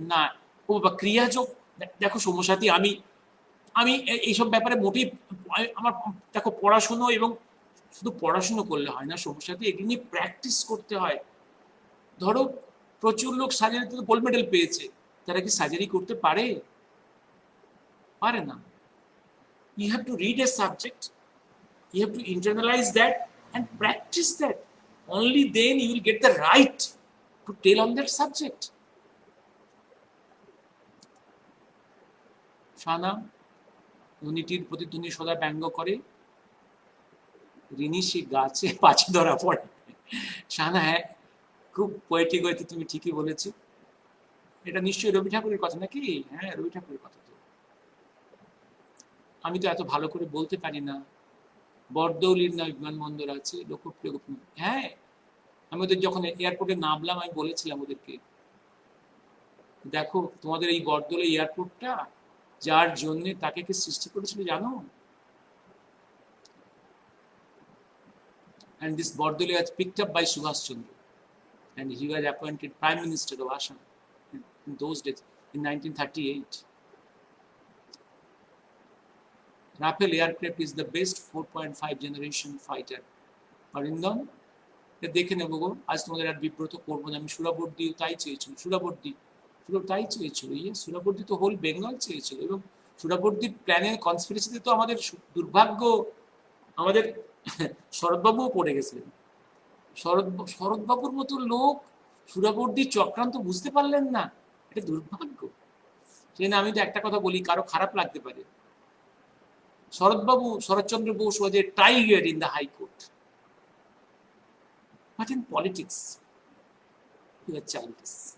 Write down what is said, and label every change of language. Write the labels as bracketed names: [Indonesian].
[Bangla] না, ও বাবা, ক্রিয়াযোগ দেখো সমসাথী, আমি এইসব ব্যাপারে মোটেই, আমার দেখো পড়াশুনো, এবং শুধু পড়াশুনো করলে হয় না সমস্যাতে, এগুলো নিয়ে প্র্যাকটিস করতে হয়। ধরো প্রচুর লোক সার্জারিতে গোল্ড মেডেল পেয়েছে, তারা কি সার্জারি করতে পারে? পারে না। [English] You have to read a subject, you have to internalize that and practice that. Only then you will get the right to tell on that subject. [Bangla] শানা, ধ্বনিটির প্রতিধ্বনি সদা ব্যঙ্গ করে, ঋণী সে গাছে পাছে ধরা পড়ে। শানা, হ্যাঁ, খুব পোয়েটিক হয়েছে, তুমি ঠিকই বলেছো। এটা নিশ্চয়ই রবি ঠাকুরের কথা নাকি? হ্যাঁ, রবি ঠাকুরের কথা। তো আমি তো এত ভালো করে বলতে পারি না। বরদৌলির না বিমানবন্দর আছে, লোকপ্রিয়। হ্যাঁ, আমি ওদের যখন এয়ারপোর্টে নামলাম, আমি বলেছিলাম ওদেরকে, দেখো তোমাদের এই বরদৌলি এয়ারপোর্টটা যার জন্য তাকে কে সৃষ্টি করেছিল জানো? [English] And this Bordoli was picked up by Subhash Chandra, and he was appointed Prime Minister of Assam. in those days, in 1938. Rafale aircraft is the best 4.5 generation fighter. [Bangla] Arindam দেখে নেবো গো, আজ তোমাদের আর বিব্রত করবো না। আমি সুরাবর্দি তাই চেয়েছিল, সুরাবর্দি তাই চেয়েছিল, সুরাবর্দি তো হোল বেঙ্গল চেয়েছিল, এবং সুরাবর্দির প্ল্যানের কনস্পিরেসিতে তো আমাদের দুর্ভাগ্য, আমাদের শরৎবাবুও পড়ে গেছিলেন। শরৎবাবুর মতো লোক সুরাবর্দির চক্রান্ত বুঝতে পারলেন না, এটা দুর্ভাগ্য। সেজন্য আমি তো একটা কথা বলি, কারো খারাপ লাগতে পারে, Saratchandra Bose [English] was a tiger in the High Court. But in politics, he was childish.